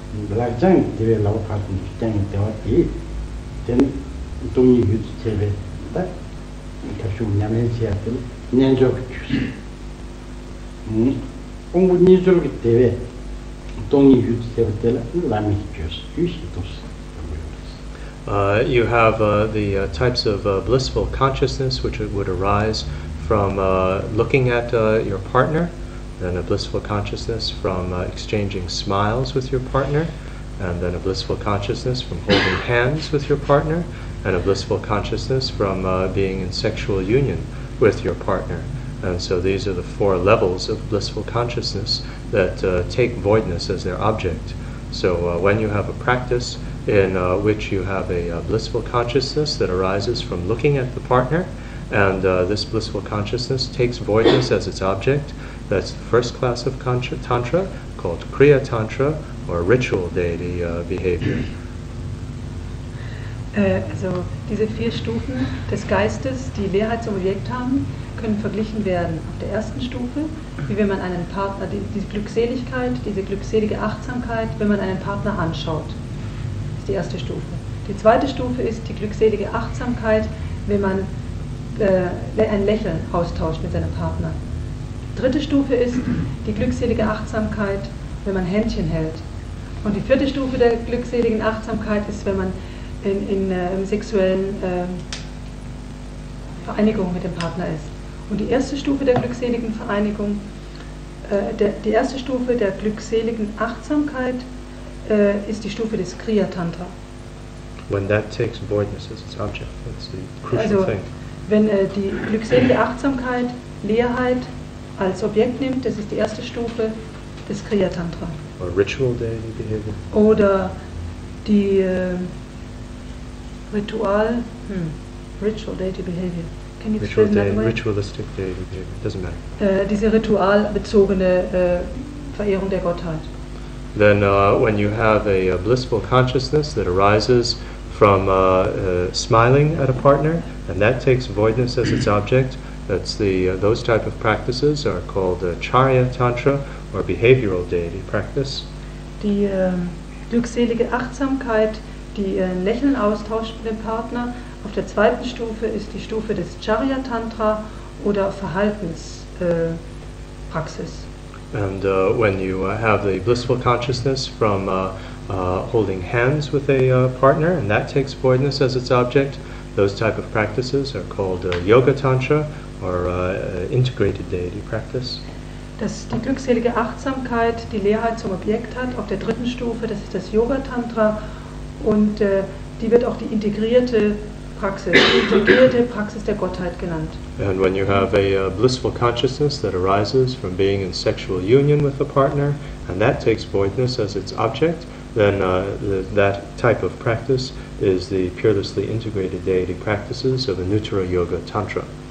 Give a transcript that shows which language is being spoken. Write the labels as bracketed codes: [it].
[en] 라장 대회 라고 파는 시장에 대화 디된 동유 챕터 딱 가수 냠린 챕터 년적 규스 공부 니줄기 대회 동의 유지되었을 라미 주스 유시도스. You have the types of blissful consciousness which would arise from looking at your partner, then a blissful consciousness from exchanging smiles with your partner, and then a blissful consciousness from holding hands with your partner, and a blissful consciousness from being in sexual union with your partner. And so these are the 4 levels of blissful consciousness that take voidness as their object. So when you have a practice in which you have a blissful consciousness that arises from looking at the partner, and this blissful consciousness takes voidness as its object, that's the first class of Tantra, called Kriya Tantra, or ritual deity behavior. [de] Also diese 4 Stufen des Geistes, die Leerheit zum Objekt haben, können verglichen werden. Auf der ersten Stufe, wie wenn man einen Partner, diese Glückseligkeit, diese glückselige Achtsamkeit, wenn man einen Partner anschaut. Das ist die erste Stufe. Die zweite Stufe ist die glückselige Achtsamkeit, wenn man ein Lächeln austauscht mit seinem Partner. Die dritte Stufe ist die glückselige Achtsamkeit, wenn man Händchen hält. Und die vierte Stufe der glückseligen Achtsamkeit ist, wenn man in sexuellen Vereinigung mit dem Partner ist. Und die erste Stufe der glückseligen Vereinigung, die erste Stufe der glückseligen Achtsamkeit ist die Stufe des Kriya Tantra. [en] When that takes voidness as its object, that's the crucial thing. [de] Wenn die glückselige Achtsamkeit Leerheit als Objekt nimmt, das ist die erste Stufe des Kriya Tantra. [en] Or ritual deity behavior. [de] Oder die [en] Ritual deity behavior. Can you explain that way? Ritualistic deity behavior, doesn't matter. [de] Diese ritualbezogene Verehrung der Gottheit. [en] Then when you have a blissful consciousness that arises from smiling at a partner, and that takes voidness as its object, that's those type of practices are called Charya Tantra, or behavioral deity practice. [de] Die glückselige Achtsamkeit, die ein Lächeln austauscht mit dem Partner. Auf der zweiten Stufe ist die Stufe des Charya Tantra oder Verhaltenspraxis. [en] And when you have the blissful consciousness from holding hands with a partner, and that takes voidness as its object, those type of practices are called Yoga Tantra, or integrated deity practice. [de] Dass die glückselige Achtsamkeit die Leerheit zum Objekt hat, auf der dritten Stufe, das ist das Yoga Tantra, und die wird auch die integrierte Praxis der Gottheit genannt. [en] And when you have a blissful consciousness that arises from being in sexual union with a partner, and that takes voidness as its object, then that type of practice is the purelessly integrated deity practices of the Nuttara Yoga Tantra.